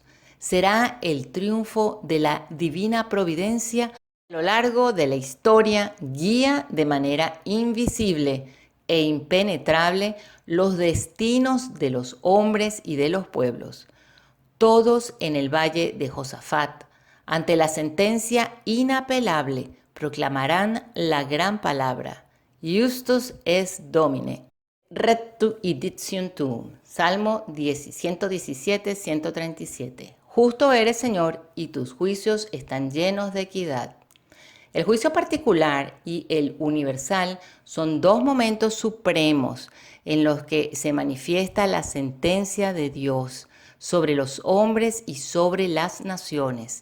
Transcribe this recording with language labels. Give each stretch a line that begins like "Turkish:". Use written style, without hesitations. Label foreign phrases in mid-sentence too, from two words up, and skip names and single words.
Spanish: Será el triunfo de la divina providencia a lo largo de la historia, guía de manera invisible e impenetrable los destinos de los hombres y de los pueblos. Todos en el valle de Josafat, ante la sentencia inapelable, proclamarán la gran palabra.
Latin: Justus es Domine. Rectu iditium tuum.
Spanish: Salmo 117, 137. Justo eres, Señor, y tus juicios están llenos de equidad. El juicio particular y el universal son dos momentos supremos en los que se manifiesta la sentencia de Dios sobre los hombres y sobre las naciones.